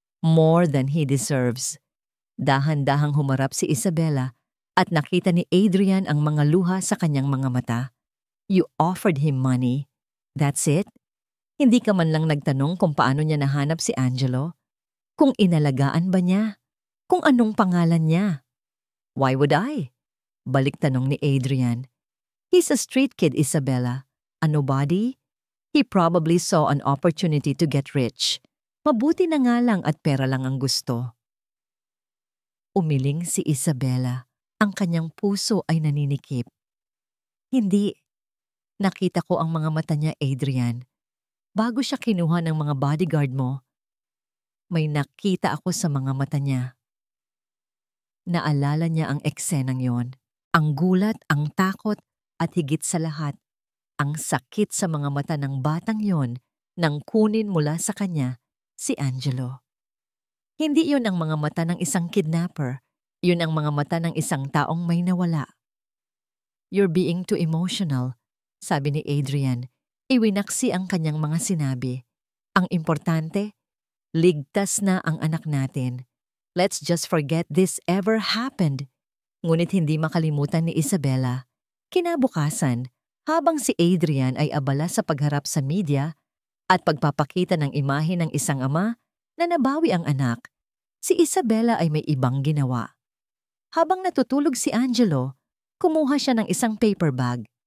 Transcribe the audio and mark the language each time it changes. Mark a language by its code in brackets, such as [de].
[en] More than he deserves. [tl] Dahan-dahang humarap si Isabela at nakita ni Adrian ang mga luha sa kanyang mga mata. [en] You offered him money. That's it? [tl] Hindi ka man lang nagtanong kung paano niya nahanap si Angelo? Kung inalagaan ba niya? Kung anong pangalan niya? [en] Why would I? [tl] Balik tanong ni Adrian. [en] He's a street kid, Isabela. A nobody? He probably saw an opportunity to get rich. [tl] Mabuti na nga lang at pera lang ang gusto. Umiling si Isabela. Ang kanyang puso ay naninikip. Hindi. Nakita ko ang mga mata niya, Adrian. Bago siya kinuha ng mga bodyguard mo, may nakita ako sa mga mata niya. Naalala niya ang eksenang yon. Ang gulat, ang takot, at higit sa lahat, ang sakit sa mga mata ng batang yon nang kunin mula sa kanya si Angelo. Hindi yun ang mga mata ng isang kidnapper. Yun ang mga mata ng isang taong may nawala. [en] You're being too emotional, [tl] sabi ni Adrian. Iwinaksi ang kanyang mga sinabi. Ang importante, ligtas na ang anak natin. [en] Let's just forget this ever happened. [tl] Ngunit hindi makalimutan ni Isabela. Kinabukasan, habang si Adrian ay abala sa pagharap sa media at pagpapakita ng imahe ng isang ama na nabawi ang anak, si Isabela ay may ibang ginawa. Habang natutulog si Angelo, kumuha siya ng isang paper bag.